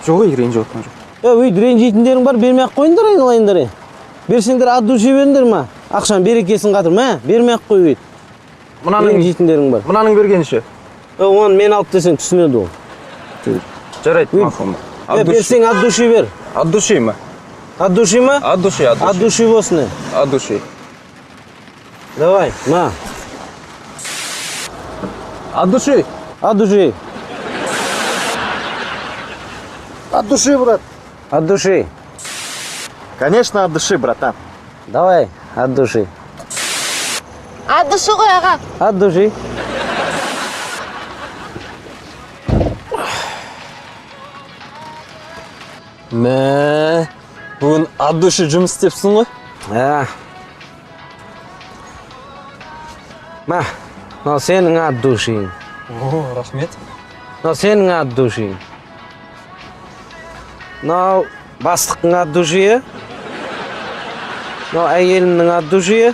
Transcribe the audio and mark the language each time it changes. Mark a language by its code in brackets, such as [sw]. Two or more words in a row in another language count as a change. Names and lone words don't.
[kk] Жоқ, ренжіп атқан жоқ. Өйді ренжитіндерің бар, бермей-ақ қойыңдар айналайындар. Берсеңдер [ru] ат души [kk] беріңдер ма? Ақшан берекесін қатыр, бермей-ақ қой өйді. Ренжитіндерің бар. Мұнаның бергенше? Оны мен алып десең түсінеді ол. Жарайды, мақұл. Берсең [ru] ат души [kk] бер. [ru] От души ма? От души ма? От души. От души болсын. От души. Давай, на. От души. От души. От души, брат. От души. Конечно, от души, братан. Давай, от души. От души [kk] ғой аға. [ru] От души. [kk] Мә, бүгін [ru] от души [kk] жұмыс істепсің ғой? Мә, мынау сенің [ru] от душиң. [kk] О, рахмет. Мынау сенің [ru] от душиң. [kk] Мынау бастықтың [ru] от душиі. [kk] Мынау әйелімнің [ru] от душиі.